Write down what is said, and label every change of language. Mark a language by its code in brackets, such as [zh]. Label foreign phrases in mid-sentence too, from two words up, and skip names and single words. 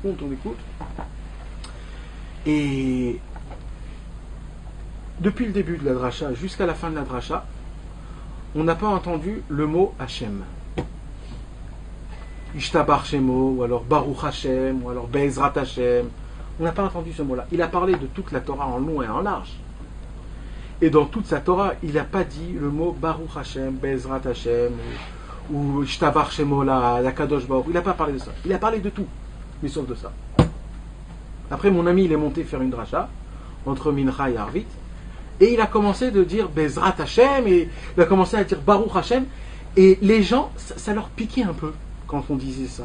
[fr] Et depuis le début de la dracha jusqu'à la fin de la dracha, on n'a pas entendu le mot Hachem. [he] ישתבח שמו, [fr] ou alors [he] ברוך השם, [fr] ou alors [he] בעזרת השם. [fr] On n'a pas entendu ce mot-là. Il a parlé de toute la Torah en long et en large. Et dans toute sa Torah, il n'a pas dit le mot [he] ברוך השם, בעזרת השם, [fr] ou [he] ישתבח שמו, הקדוש ברוך. [fr] Il n'a pas parlé de ça. Il a parlé de tout, mais sauf de ça. Après, mon ami, il est monté faire une dracha, entre Mincha et Arvit, et il a commencé de dire [he] בעזרת השם, [fr] et il a commencé à dire [he] ברוך השם, [fr] et les gens, ça leur piquait un peu quand on disait ça.